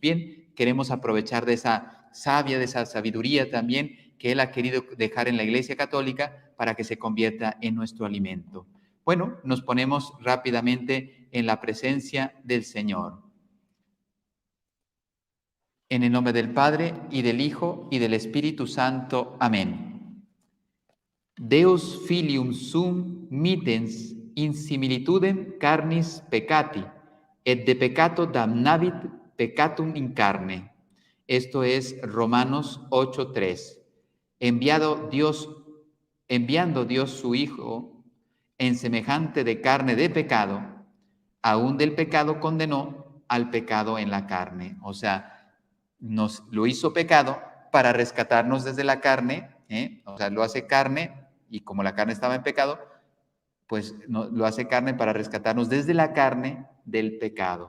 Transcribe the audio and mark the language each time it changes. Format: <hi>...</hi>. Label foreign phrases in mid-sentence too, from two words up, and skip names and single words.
<es>Bien, queremos aprovechar de esa savia, de esa sabiduría también que él ha querido dejar en la Iglesia Católica para que se convierta en nuestro alimento. Bueno, nos ponemos rápidamente en la presencia del Señor. En el nombre del Padre, y del Hijo, y del Espíritu Santo. Amén.</es> <la>Deus filium sum mitens in similitudem carnis peccati, et de peccato damnavit peccatum in carne.</la> <es>Esto es Romanos 8:3. Enviando Dios su Hijo en semejante de carne de pecado, aún del pecado condenó al pecado en la carne. O sea, nos lo hizo pecado para rescatarnos desde la carne, o sea, lo hace carne y como la carne estaba en pecado, pues no, lo hace carne para rescatarnos desde la carne del pecado.</es>